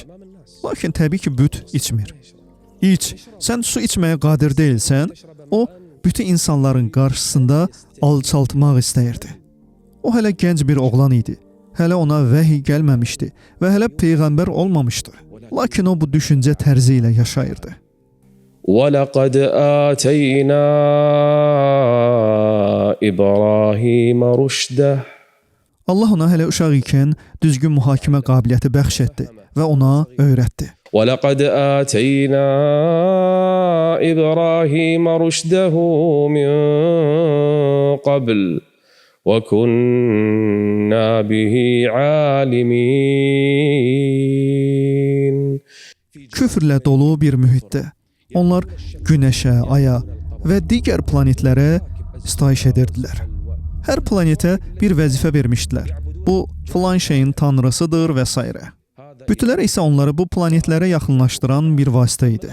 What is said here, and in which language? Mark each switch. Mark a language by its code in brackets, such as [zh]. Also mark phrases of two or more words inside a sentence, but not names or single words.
[az] Lakin təbii ki, büt içmir. İç, sən su içməyə qadir deyilsən, o, bütün insanların qarşısında alçaltmaq istəyirdi. O, hələ gənc bir oğlan idi. Hələ ona vəhiy gəlməmişdi və hələ peyğəmbər olmamışdı. Lakin o, bu düşüncə tərzi ilə yaşayırdı. [ar] وَلَقَدْ آتَيْنَا إِبْرَاهِيمَ رُشْدَهُ [az] Allah ona hələ uşaq ikən düzgün mühakimə qabiliyyəti bəxş etdi və ona öyrətdi. [ar] وَلَقَدْ آتَيْنَا إِبْرَاهِيمَ رُشْدَهُ مِنْ قَبْلُ وَكُنَّا بِهِ عَالِمِينَ [az] Küfrlə dolu bir mühitdə onlar günəşə, aya və digər planetlərə sitayiş edirdilər. Hər planetə bir vəzifə vermişdilər. Bu, filan şeyin tanrısıdır və s. Bütlər isə onları bu planetlərə yaxınlaşdıran bir vasitə idi.